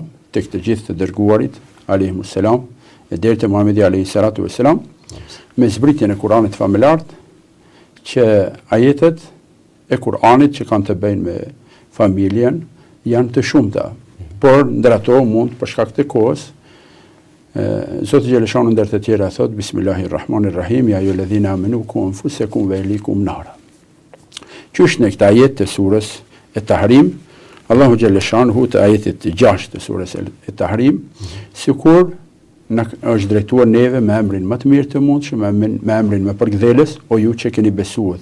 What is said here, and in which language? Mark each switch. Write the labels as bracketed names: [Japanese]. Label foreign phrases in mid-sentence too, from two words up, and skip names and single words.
[Albanian] tek të gjithë të dërguarit [Arabic] عليهم السلام [Albanian] e deri te Muhamedi [Arabic] عليه الصلاة والسلام, [Albanian] me zbritjen e Kuranit familjar, që ajetet e Kuranit që kanë të bëjnë me familjen janë të shumta, por ndër ato mund për shkak të kohës Zoti Xheleshanu ndër të tjera thot [Arabic] بسم الله الرحمن الرحيم، يا أيها الذين آمنوا قوا أنفسكم وأهليكم نارا. [Albanian] Qysh në këtë ajet të surës e Tahrim, Allahu Xheleshanu të ajetit të 6 të surës e Tahrim, sikur është drejtuar neve me emrin më të mirë të mundshëm, me emrin më përgdhelës, o ju që keni besuar.